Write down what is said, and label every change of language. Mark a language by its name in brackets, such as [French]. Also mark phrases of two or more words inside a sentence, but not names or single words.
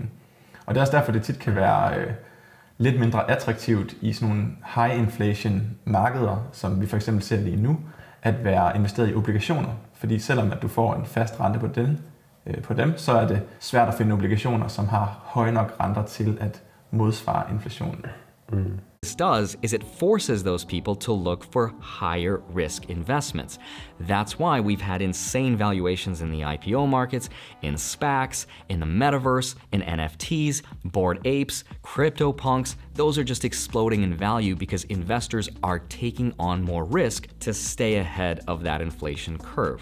[Danish] Og det er også derfor, det tit kan være lidt mindre attraktivt i sådan nogle [English] high inflation [Danish] markeder, som vi for eksempel ser lige nu, at være investeret i obligationer. Fordi selvom at du får en fast rente på dem, så er det svært at finde obligationer, som har høje nok renter til at modsvare inflationen. [English] This does is it forces those people to look for higher risk investments. That's why we've had insane valuations in the IPO markets, in SPACs, in the metaverse, in NFTs, Bored Apes, CryptoPunks. Those are just exploding in value because investors are taking on more risk to stay ahead of that inflation curve.